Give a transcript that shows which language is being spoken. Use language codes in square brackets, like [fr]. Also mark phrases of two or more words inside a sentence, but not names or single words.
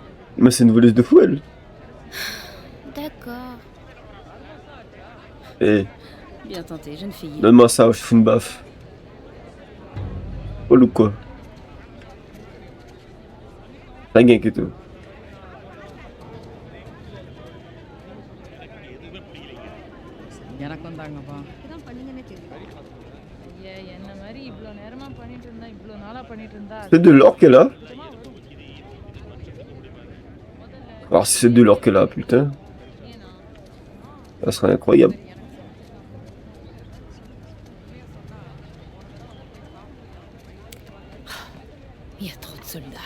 [fr] Mais c'est une voleuse de fou, elle. D'accord. Eh, Bien tenté, jeune fille. donne-moi ça, je fous une baffe. Oh, ou quoi? T'as gagné que tout. [ta] எனக்கு வந்தாங்கப்பா இதான் பண்ணீங்கன்னே தெரியும் என்ன மாதிரி இவ்வளோ நேரமா பண்ணிட்டு இருந்தா இவ்வளோ நாளா பண்ணிட்டு இருந்தா [fr] C'est de l'or qu'elle a? Alors si c'est de l'or qu'elle a, putain. Ça serait incroyable. Il y a trop de soldats.